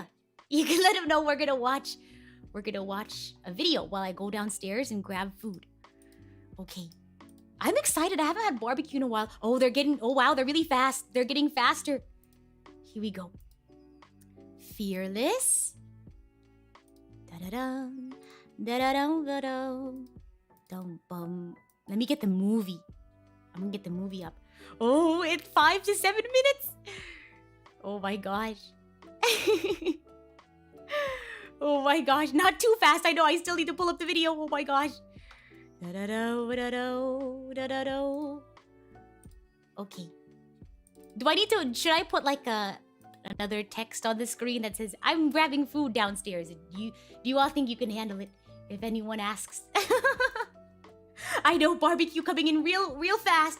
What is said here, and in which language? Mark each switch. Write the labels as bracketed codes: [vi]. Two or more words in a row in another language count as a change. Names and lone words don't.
[en] You can let them know we're gonna watch a video while I go downstairs and grab food. Okay, I'm excited. I haven't had barbecue in a while. Oh, wow, they're really fast. They're getting faster. Here we go. Fearless. Da-da-dum. Da-da-dum, da-dum. Dum-bum. Let me get the movie. I'm gonna get the movie up. Oh, it's 5 to 7 minutes. Oh my gosh. Oh my gosh. Not too fast. I know I still need to pull up the video. Oh my gosh. Da-da-do, da-da-do, da-da-do. Okay. Should I put like another text on the screen that says, "I'm grabbing food downstairs. Do you all think you can handle it?" If anyone asks. I know, barbecue coming in real fast.